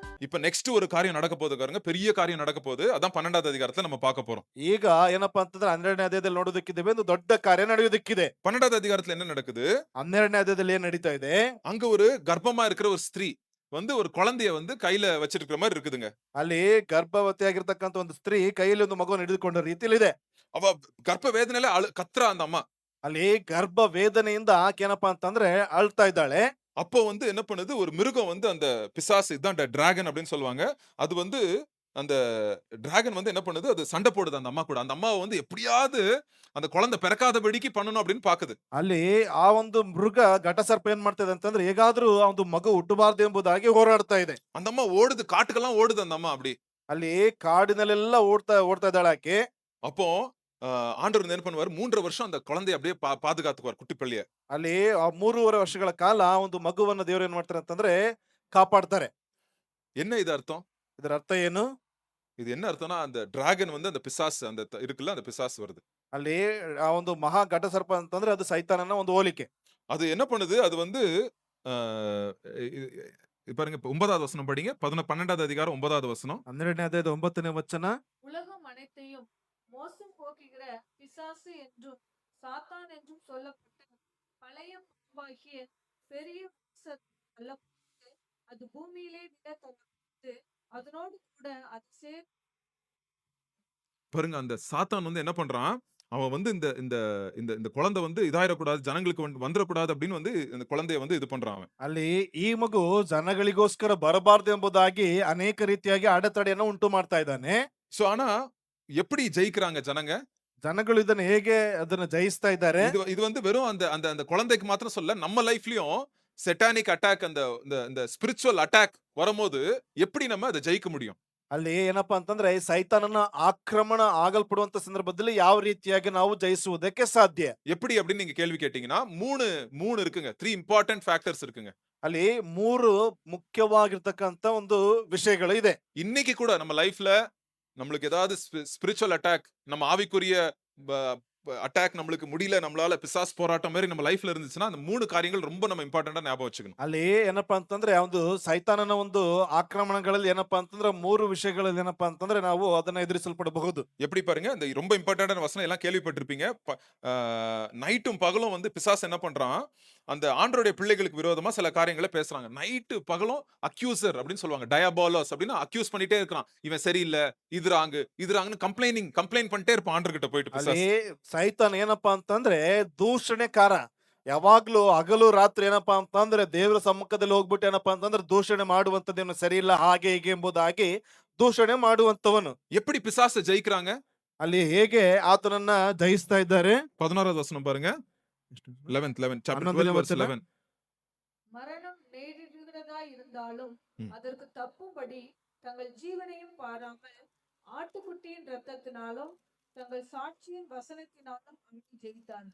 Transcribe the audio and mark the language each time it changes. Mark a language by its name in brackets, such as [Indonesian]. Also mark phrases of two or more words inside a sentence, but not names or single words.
[Tamil] இப்ப நெக்ஸ்ட் ஒரு காரியம் நடக்க போகுது பாருங்க. பெரிய காரியம் நடக்க போகுது. அதான் 12வது அதிகாரத்துல நம்ம பார்க்க போறோம். [Kannada] ಈಗ ಏನಪ್ಪಾ ಅಂತಂದ್ರೆ 12ನೇ ಅಧ್ಯಾಯದಲ್ಲಿ ನೋಡೋದಕ್ಕಿದ್ದೇವೆ ಒಂದು ದೊಡ್ಡ ಕಾರ್ಯ ನಡೆಯೋದಕ್ಕಿದೆ. [Tamil] 12வது அதிகாரத்துல என்ன நடக்குது? [Kannada] 12ನೇ ಅಧ್ಯಾಯದಲ್ಲಿ ಏನ್ ನಡೀತಾ ಇದೆ? [Tamil] அங்க ஒரு கர்ப்பமா இருக்கிற ஒரு ஸ்திரீ வந்து ஒரு குழந்தைய வந்து கையில வச்சிருக்கிற மாரி இருக்குதுங்க. [Kannada] ಅಲ್ಲಿ ಗರ್ಭವತಿಯಾಗಿರ್ತಕ್ಕಂಥ ಒಂದು ಸ್ತ್ರೀ ಕೈಯಲ್ಲಿ ಒಂದು ಮಗುವನ್ನು ಹಿಡಿದುಕೊಂಡ ರೀತಿಯಲ್ಲಿದೆ. [Tamil] அவ கர்ப்ப வேதனையில கத்துறா அந்த அம்மா. [Kannada] ಅಲ್ಲಿ ಗರ್ಭ ವೇದನೆಯಿಂದ ಆಕೆ ಏನಪ್ಪಾ ಅಂತಂದ್ರೆ ಅಳ್ತಾ ಇದ್ದಾಳೆ. [Tamil] அப்போ வந்து என்ன பண்ணுது, ஒரு மிருகம் வந்து அந்த பிசாசு இதான் டிராகன் அப்படின்னு சொல்லுவாங்க. அது வந்து அந்த டிராகன் வந்து என்ன பண்ணுது, அது சண்டை போடுது அந்த அம்மா கூட. அந்த அம்மாவ வந்து எப்படியாவது அந்த குழந்தை பிறக்காதபடிக்கு பண்ணணும் அப்படின்னு பாக்குது. [Kannada] ಅಲ್ಲಿ ಆ ಒಂದು ಮೃಗ ಘಟಸರ್ಪ ಏನ್ ಮಾಡ್ತಿದೆ ಅಂತಂದ್ರೆ ಹೇಗಾದ್ರೂ ಆ ಒಂದು ಮಗು ಹುಟ್ಟಬಾರದು ಎಂಬುದಾಗಿ ಹೋರಾಡ್ತಾ ಇದೆ. [Tamil] அந்த அம்மா ஓடுது, ಕಾட்டுக்கெல்லாம் ஓடுது அந்த அம்மா அப்படி. [Kannada] ಅಲ್ಲಿ ಕಾಡಿನಲ್ಲೆಲ್ಲ ಓಡ್ತಾ ಓಡ್ತಾ ಇದ್ದಾಳೆ ಆಕೆ. [Tamil] அப்போ ஆண்டவர் என்ன பண்ணுவாரு, 3 வருஷம் அந்த குழந்தைய அப்படியே பாதுகாத்துக்குவார் குட்டி பள்ளிய. [Kannada] ಅಲ್ಲಿ ಆ 3.5 ವರ್ಷಗಳ ಕಾಲ ಆ ಒಂದು ಮಗುವನ್ನ ದೇವರು ಏನ್ ಮಾಡ್ತಾರೆ ಅಂತಂದ್ರೆ ಕಾಪಾಡ್ತಾರೆ. [Tamil] என்ன இது அர்த்தம்? [Kannada] ಇದರ ಅರ್ಥ ಏನು? [Tamil] இது என்ன அர்த்தம்னா, அந்த டிராகன் வந்து அந்த பிசாசு அந்த இருக்குல்ல, அந்த பிசாசு வருது. [Kannada] ಅಲ್ಲಿ ಆ ಒಂದು ಮಹಾ ಘಟಸರ್ಪ ಅಂತಂದ್ರೆ ಅದು ಸೈತಾನನ ಒಂದು ಹೋಲಿಕೆ. [Tamil] அது என்ன பண்ணுது, அது வந்து அ பாருங்க இப்ப 9வது வசனம் படிங்க. 12வது அதிகாரம் 9வது வசனம். [Kannada] 12ನೇ ಅಧ್ಯಾಯದ 9ನೇ ವಚನ. [Tamil] உலகம் அனைத்தையும் மோசம் போக்குகிற பிசாசு என்றும் சாத்தான் என்றும் சொல்லப்பட்ட பழைய பாம்பாகிய பெரிய தள்ளப்பட்டு அது பூமியிலே விட தள்ளப்பட்டு அதனோடு கூட அது பாருங்க அந்த சாத்தான் வந்து என்ன பண்றான், அவன் வந்து இந்த இந்த இந்த இந்த குழந்தை வந்து இதாயிரக்கூடாது, ஜனங்களுக்கு வந்துரக்கூடாது அப்படின்னு வந்து இந்த குழந்தைய வந்து இது பண்றான் அவன். [Kannada] ಅಲ್ಲಿ ಈ ಮಗು ಜನಗಳಿಗೋಸ್ಕರ ಬರಬಾರದು ಎಂಬುದಾಗಿ ಅನೇಕ ರೀತಿಯಾಗಿ ಅಡೆತಡೆಯನ್ನು ಉಂಟು ಮಾಡ್ತಾ ಇದ್ದಾನೆ. [Tamil] ஆனா எப்படி ஜெயிக்கிறாங்க ஜனங்க? [Kannada] ಜನಗಳು ಇದನ್ನ ಹೇಗೆ ಅದನ್ನ ಜಯಿಸ್ತಾ ಇದ್ದಾರೆ? [Tamil] இது இது வந்து வெறும் அந்த அந்த அந்த குழந்தைக்கு மாத்திரம் சொல்ல, நம்ம லைஃப்லயும் [English] satanic attack [Tamil] அந்த இந்த இந்த [English] spiritual attack [Tamil] வரும்போது எப்படி நம்ம அத ஜெயிக்க முடியும்? [Kannada] ಅಲ್ಲಿ ಏನಪ್ಪಾ ಅಂತಂದ್ರೆ ಸೈತಾನನ ಆಕ್ರಮಣ ಆಗಲ್ಪಡುವಂತ ಸಂದರ್ಭದಲ್ಲಿ ಯಾವ ರೀತಿಯಾಗಿ ನಾವು ಜಯಿಸುವುದಕ್ಕೆ ಸಾಧ್ಯ? [Tamil] எப்படி அப்படின்னு நீங்க கேள்வி கேட்டீங்கன்னா, 3 இருக்குங்க. 3 [English] important factors [Tamil] இருக்குங்க. [Kannada] ಅಲ್ಲಿ 3 ಮುಖ್ಯವಾಗಿರ್ತಕ್ಕಂತ ಒಂದು ವಿಷಯಗಳು ಇದೆ. [Tamil] இன்னைக்கு கூட நம்ம லைஃப்ல நம்மளுக்கு ஏதாவது [English] spiritual attack, [Tamil] நம்ம ஆவிக்குரிய ப அட்டாக் நம்மளுக்கு முடியல, நம்மளால பிசாசு போராட்டம் மாரி நம்ம லைஃப்ல இருந்துச்சுன்னா, அந்த 3 காரியங்கள் ரொம்ப நம்ம இம்பார்ட்டன்ட்டா ஞாபகம் வச்சுக்கணும். [Kannada] ಅಲ್ಲಿ ಏನಪ್ಪಾ ಅಂತಂದ್ರೆ ಆ ಒಂದು ಸೈತಾನನ ಒಂದು ಆಕ್ರಮಣಗಳಲ್ಲಿ ಏನಪ್ಪಾ ಅಂತಂದ್ರೆ 3 ವಿಷಯಗಳಲ್ಲಿ ಏನಪ್ಪಾ ಅಂತಂದ್ರೆ ನಾವು ಅದನ್ನ ಎದುರಿಸಲ್ಪಡಬಹುದು. [Tamil] எப்படி பாருங்க, இந்த ரொம்ப இம்பார்ட்டன்ட்டான வசனம் எல்லாம் கேள்விப்பட்டிருப்பீங்க. அ நைட்டும் பகலும் வந்து பிசாசு என்ன பண்றான், அந்த ஆண்டவருடைய பிள்ளைகளுக்கு விரோதமா சில காரியங்கள பேசுறாங்க. நைட்டு பகலும் அக்யூசர் அப்படின்னு சொல்லுவாங்க. டயாபாலோஸ் அப்படின்னு அக்யூஸ் பண்ணிட்டே இருக்கிறான். இவன் சரியில்ல, இது ராங்குன்னு கம்ப்ளைண்ட் பண்ணிட்டே இருப்பான் ஆண்டவர்கிட்ட போயிட்டு [Kannada] ಅಲ್ಲಿ [Tamil] பிசாசு. [Kannada] ಸೈತಾನ್ ಏನಪ್ಪಾ ಅಂತಂದ್ರೆ ದೂಷಣೆಕಾರ. ಯಾವಾಗ್ಲೂ ಹಗಲು ರಾತ್ರಿ ಏನಪ್ಪಾ ಅಂತಂದ್ರೆ ದೇವರ ಸಮ್ಮುಖದಲ್ಲಿ ಹೋಗ್ಬಿಟ್ಟು ಏನಪ್ಪಾ ಅಂತಂದ್ರೆ ದೂಷಣೆ ಮಾಡುವಂತದ್ದೇನು ಸರಿ ಇಲ್ಲ ಹಾಗೆ ಹೀಗೆ ಎಂಬುದಾಗಿ ದೂಷಣೆ ಮಾಡುವಂತವನು. [Tamil] எப்படி பிசாச ஜெயிக்கிறாங்க? [Kannada] ಅಲ್ಲಿ ಹೇಗೆ ಆತನನ್ನ ಜಯಿಸ್ತಾ ಇದ್ದಾರೆ? [Tamil] 16வது வசனம் பாருங்க. 11 சாப்டர் 12 11 வெர்ஸ் வசனம். 11. மரணம் நேரிடுகிறதா இருந்தாலும் ம். அதற்கு தப்பும்படி தங்கள் ஜீவனையும் பாராமல் ஆட்டுக்குட்டியின் இரத்தத்தினாலும் தங்கள் சாட்சியின் வசனத்தினாலும் அவனை ஜெயித்தார்கள்.